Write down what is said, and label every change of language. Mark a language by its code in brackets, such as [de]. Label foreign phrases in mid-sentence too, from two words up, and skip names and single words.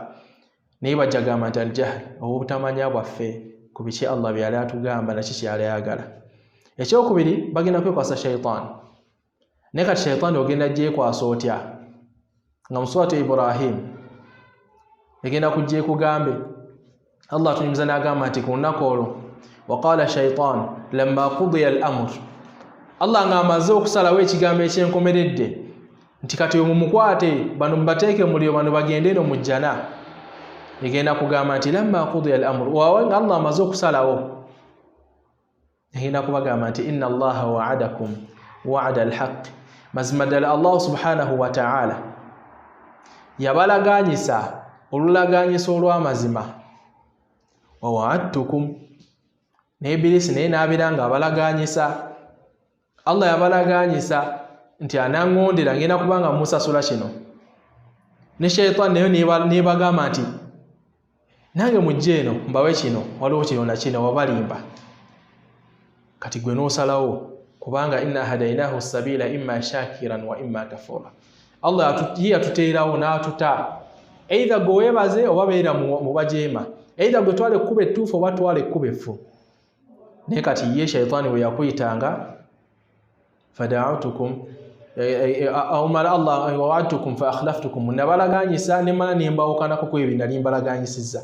[lg] Naye bajja gamba nti aljahl, obw'obutamanya bwaffe ku biki Allah byali atugamba na kiki yali ayagala. Ekyokubiri, bagenda kwekwasa shayitaani. Naye kati shayitaani ogenda gyekwasa otya? Nga mu suratu Ibrahim egenda kujja ekugambe, Allah tunyumiza n'agamba nti ku lunaku olwo, [ar] وقال الشيطان لما قضي الأمر, [lg] Allah ng'amaze okusalawo ekigambo ekyenkomeredde nti kati mumukwate bano mubateeke mu muliro, bano bagende eno mu jjana. Egenda kugamba nti [ar] لما قضي الأمر, [lg] waawe nga Allah amaze okusalawo, egenda kubagamba nti [ar] إن الله وعدكم وعد الحق, [lg] mazima ddala Allah [ar] سبحانه وتعالى [lg] yabalaganyisa olulaganyisa olw'amazima. [ar] ووعدتكم, [lg] ne Ibilisi naye n'abeera nga abalaganyisa. Allah yabalaganyisa nti anaŋŋondera ngenda kubanga musasula kino. Ne shayitaani nayo nebagamba nti nange mujje eno mbawe kino, waliwo kino na kino, wabalimba. Kati gwe n'osalawo kubanga [ar] إنا هديناه السبيل إما شاكرا وإما كفورا. [lg] Allah yatuteerawo n'atuta either gwe weebaze oba beera mu bajeema, either gwe twale ekkuba ettuufu oba twale ekkuba effu. Naye kati ye shayitaani bwe yakuyitanga [ar] فدعوتكم أومالا الله وعدتكم فأخلفتكم, [lg] nabalaganyisa ne mala ne mbawukanako ku ebyo nali mbalaganyisizza.